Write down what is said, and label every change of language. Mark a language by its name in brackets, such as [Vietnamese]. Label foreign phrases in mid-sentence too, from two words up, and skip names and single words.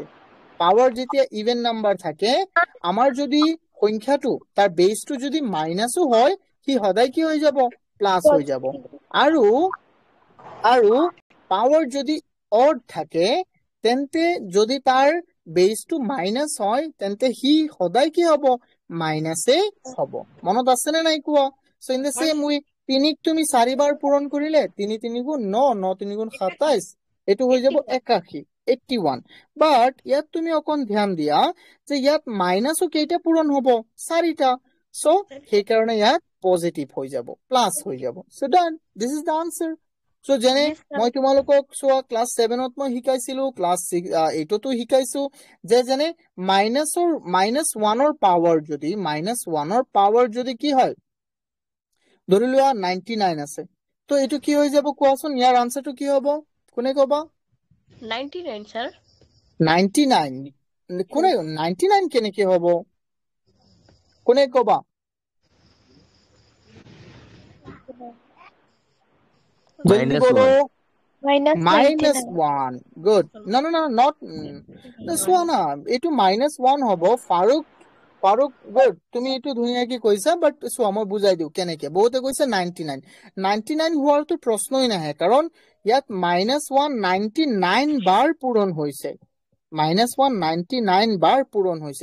[Assamese] পাৱাৰ যেতিয়া ইভেন নাম্বাৰ থাকে, আমাৰ যদি সংখ্যাটো তাৰ বেসটো যদি মাইনাসও হয়, সি সদায় কি হৈ যাব? প্লাস হৈ যাব। আৰু পাৱাৰ যদি অড থাকে, তেন্তে যদি তাৰ বেসটো মাইনাস হয়, তেন্তে সি সদায় কি হ'ব? মাইনাসে হ'ব। মনত আছে নে নাই কোৱা? [English] so in the same way, [Assamese] 3ক তুমি 4 বাৰ পূৰণ কৰিলে, 3 3 গুণ 9, 9 3 গুণ 27, এইটো হৈ যাব 81, 81। বাট ইয়াত তুমি অকণ ধ্যান দিয়া যে ইয়াত মাইনাসও কেইটা পূৰণ হ'ব? 4টা। সো সেইকাৰণে ইয়াত পজিটিভ হৈ যাব, প্লাস হৈ যাব। [English] So done, this is the answer. So যেনে Yes, sir. [Assamese] মই তোমালোকক চোৱা ক্লাছ 7ত মই শিকাইছিলো, ক্লাছ 8তো শিকাইছো যে যেনে -1ৰ পাৱাৰ যদি কি হয়, ধৰি লোৱা 99 আছে, তো এইটো কি হৈ যাব কোৱাচোন, ইয়াৰ আনসাৰটো কি হ'ব, কোনে ক'বা? [English] 99, sir. [Assamese] 99 কোনে 99 কেনেকে হ'ব, কোনে ক'বা? [Hindi] जल्दी बोलो। [Assamese] -1 গুড। [English] no no no not [Assamese] চোৱা না, এইটো -1 হ'ব। ফাৰুক গুড, তুমি এইটো ধুনীয়াকে কৈছা, বাট চোৱা মই বুজাই দিওঁ কেনেকে। বহুতে কৈছে 99 হোৱাৰটো প্ৰশ্নই নাহে, কাৰণ ইয়াত -1 99 বাৰ পূৰণ হৈছে, -1 99 বাৰ পূৰণ হৈছে।